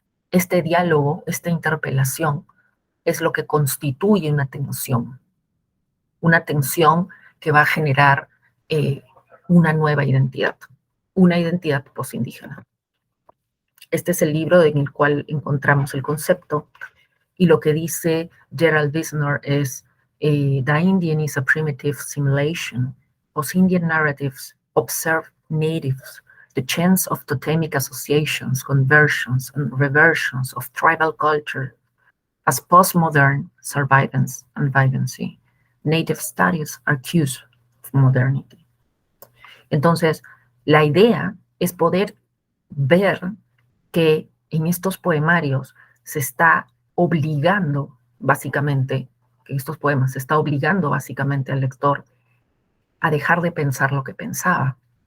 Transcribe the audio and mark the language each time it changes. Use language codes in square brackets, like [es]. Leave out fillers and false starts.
[es] Este diálogo, esta interpelación, es lo que constituye una tensión que va a generar una nueva identidad, una identidad posindígena. Este es el libro en el cual encontramos el concepto, y lo que dice Gerald Wiesenthal es, [en] The Indian is a primitive simulation. Post-Indian narratives observe natives, the chance of totemic associations, conversions, and reversions of tribal culture as postmodern survivance and vivancy. Native studies are cues of modernity. [es] Entonces, la idea es poder ver que en estos poemarios se está obligando, básicamente, en estos poemas se está obligando básicamente al lector a dejar de pensar lo que pensaba.